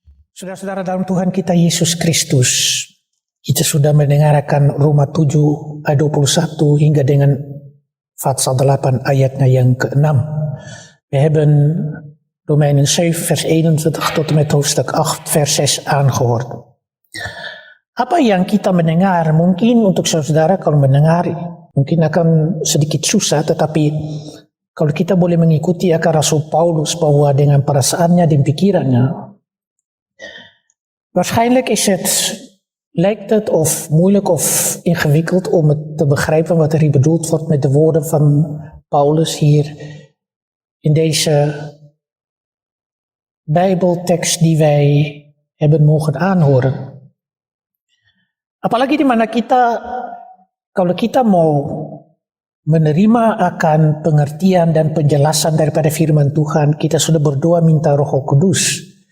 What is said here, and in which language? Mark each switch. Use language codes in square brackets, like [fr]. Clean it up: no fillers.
[id] Saudara-saudara dalam Tuhan kita Yesus Kristus, kita sudah mendengarkan Roma 7 ayat 21 hingga dengan Fatsal 8 ayatnya yang ke-6. [nl] We hebben Romeinen 7 vers 21 tot en met hoofdstuk 8 vers 6 aangehoord. [id] Apa yang kita mendengar mungkin untuk saudara kalau mendengar mungkin akan sedikit susah, tetapi kalau kita boleh mengikuti akan Rasul Paulus bahwa dengan perasaannya dan pikirannya, [nl] waarschijnlijk lijkt het of moeilijk of ingewikkeld om het te begrijpen wat er hier bedoeld wordt met de woorden van Paulus hier in deze Bijbeltekst die wij hebben mogen aanhoren. [id] Apalagi di mana kalau kita mau menerima akan pengertian dan penjelasan daripada firman Tuhan, kita sudah berdoa minta Roh Kudus.